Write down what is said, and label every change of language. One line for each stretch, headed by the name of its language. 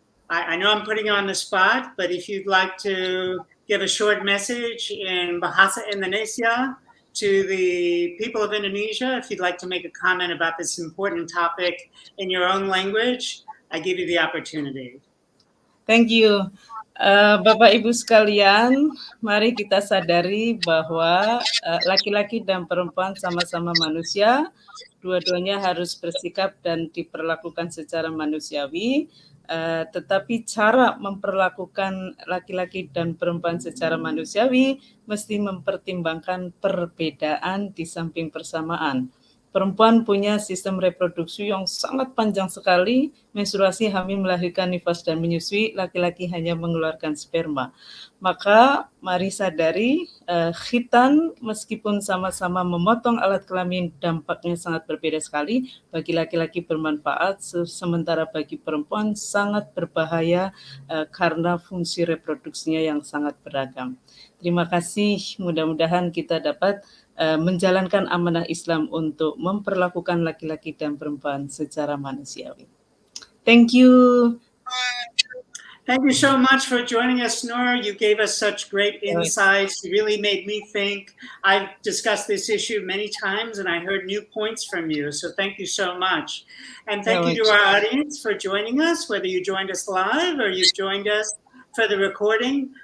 English: I know I'm putting you on the spot, but if you'd like to give a short message in Bahasa Indonesia to the people of Indonesia, if you'd like to make a comment about this important topic in your own language, I give you the opportunity. Thank you.
Indonesian: Bapak Ibu sekalian, mari kita sadari bahwa laki-laki dan perempuan sama-sama manusia, dua-duanya harus bersikap dan diperlakukan secara manusiawi, tetapi cara memperlakukan laki-laki dan perempuan secara manusiawi mesti mempertimbangkan perbedaan di samping persamaan. Perempuan punya sistem reproduksi yang sangat panjang sekali, menstruasi, hamil, melahirkan, nifas, dan menyusui. Laki-laki hanya mengeluarkan sperma. Maka mari sadari, khitan meskipun sama-sama memotong alat kelamin, dampaknya sangat berbeda sekali. Bagi laki-laki bermanfaat, sementara bagi perempuan sangat berbahaya karena fungsi reproduksinya yang sangat beragam. Terima kasih, mudah-mudahan kita dapat menjalankan amanah Islam untuk memperlakukan laki-laki dan perempuan secara manusiawi.
English: Thank you. Thank you so much for joining us, Nur. You gave us such great insights. You really made me think. I've discussed this issue many times, and I heard new points from you. So thank you so much. And thank you to our audience for joining us, whether you joined us live or you've joined us for the recording.